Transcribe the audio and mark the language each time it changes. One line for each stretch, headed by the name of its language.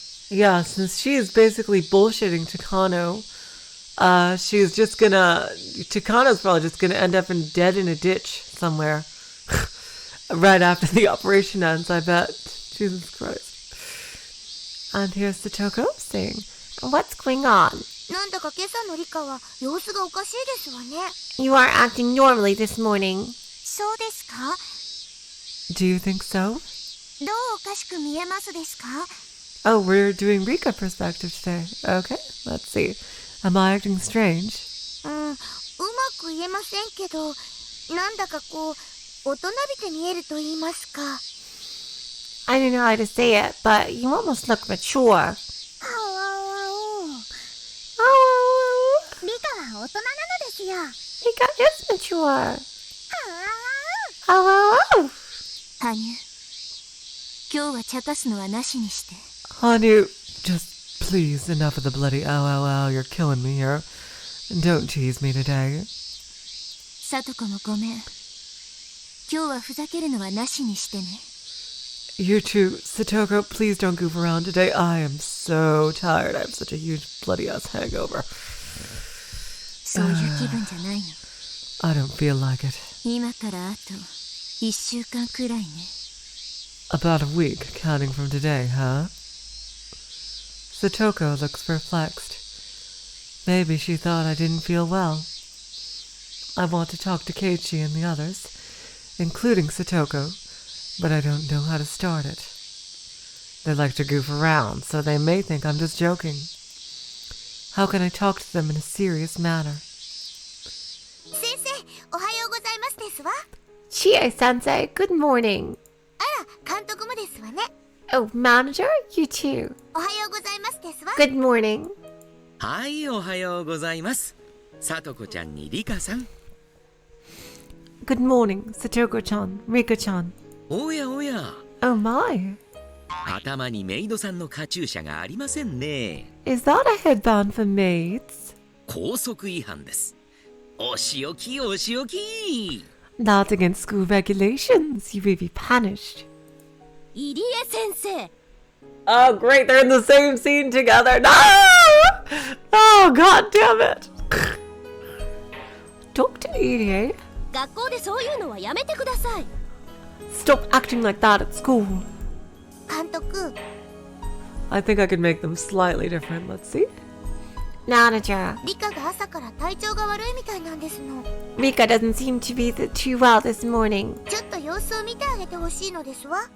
English: Yeah, since she is basically bullshitting Takano, she's just gonna... Takano's probably just gonna end up dead in a ditch somewhere. Right after the operation ends, I bet. Jesus Christ. And here's the Toko saying, "What's going on?"
Japanese: なんだか今朝のリカは様子がおかしいですわね。
English: You are acting normally this morning.
Japanese: そうですか？
English: Do you think so?
Japanese: どうおかしく見えますですか？
English: Oh, we're doing Rika perspective today. Okay, let's see. Am I acting strange?
Japanese: うまく言えませんけど、なんだかこう、大人びて見えると言いますか。
English: I don't know how to say it, but you almost look mature.
Japanese: リカは大人なのですよ。
English: Rika is mature.
Japanese: 羽生、今日は茶化すのはなしにして。
English: Hanyu, just please, enough of the bloody LLL. You're killing me here. Don't tease me today.
Japanese: さとこもごめん。今日はふざけるのはなしにしてね。
English: You too, Satoko, please don't goof around today. I am so tired. I have such a huge bloody ass hangover.
Japanese: そういう気分じゃないの。
English: I don't feel like it.
Japanese: 今からあと1週間くらいね。
English: About a week, counting from today, huh? Satoko looks perplexed. Maybe she thought I didn't feel well. I want to talk to Keiichi and the others, including Satoko, but I don't know how to start it. They like to goof around, so they may think I'm just joking. How can I talk to them in a serious manner?
Japanese: 先生、おはようございますですわ。
English: Chie-sensei, good morning.
Japanese: あら、監督もですわね。
English: Oh, manager? You too.
Japanese: おはようございますですわ。
English: Good morning.
Japanese: はい、おはようございます。さとこちゃんにリカさん。
English: Good morning, Satoko-chan, Rika-chan.
Japanese: おやおや。
English: Oh my.
Japanese: 頭にメイドさんのカチューシャがありませんね。
English: Is that a headband for maids?
Japanese: 校則違反です。お仕置きお仕置き。
English: That's against school regulations. You will be punished.
Japanese: 入江先生。
English: Oh, great, they're in the same scene together. No! Oh, god damn it. Dr. Irie,
Japanese: 学校でそういうのはやめてください。
English: stop acting like that at school.
Japanese: 監督、
English: I think I could make them slightly different. Let's see. Manager,
Japanese: リカが朝から体調が悪いみたいなんですの。
English: Rika doesn't seem to be too well this morning.
Japanese: ちょっと様子を見てあげてほしいのですわ。